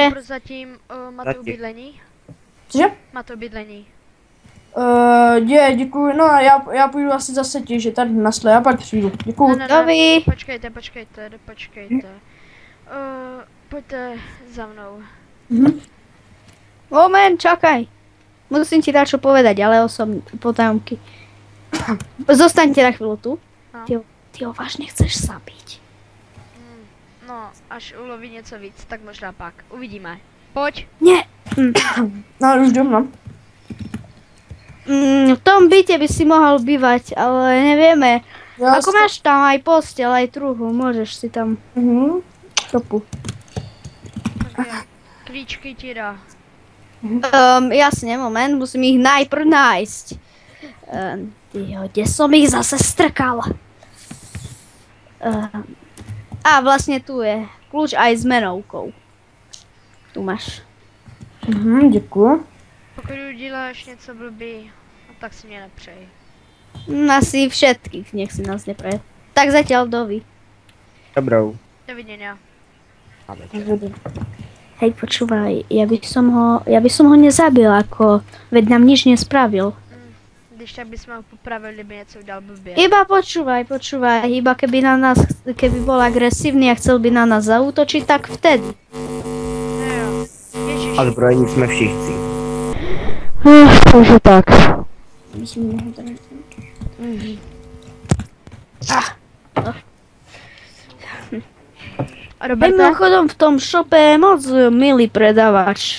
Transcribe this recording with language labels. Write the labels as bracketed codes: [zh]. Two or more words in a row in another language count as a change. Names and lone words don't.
[cs] my vám prozatím máte Zatím. ubydlení? Cože? Máte ubydlení. Děkuji, no já půjdu asi zase těžit tady nasle, já pak přijdu. Děkuji. Dobrý. Počkejte. Pojďte za mnou. Moment, [sk] čakaj. Musím ti dačo povedať, ale osobne, potajomky. Zostaňte na chvíľu tu. No. Ty ho vážne chceš zabiť. No, [cs] až uloví něco víc, tak možná pak. Uvidíme. Pojď. [sk] Nie. [cs] No už jdem, no. [sk] V tom byte by si mohol bývať, ale nevieme. Ako máš tam aj postel, aj truhu, môžeš si tam topu. [cs] Klíčky ti dá. [sk] Jasne, moment, musím ich najprv nájsť. Kde som ich zase strkal? A vlastne tu je kľúč aj s menovkou. Tu máš. [cs] Děkuji. Pokud uděláš něco blbý, no tak si mě nepřej. [sk] Asi všetkých, nech si nás nepreje. Tak zatiaľ dovi. [cs] Dobrou. [sk] Doviděnia. A večer. Hej, počúvaj, ja by som ho nezabil, ako, veď nám nič nespravil. [cs] Když tak bychom ho popravili, kdyby něco udělal blbě. [sk] Iba počúvaj, iba keby bol agresívny a chcel by na nás zaútočiť, tak vtedy. [cs] Jo. Ježiš. A zbrojení jsme všichni. Takže tak. [sk] Hej, Roberte, mimochodom v tom šope je moc milý predavač.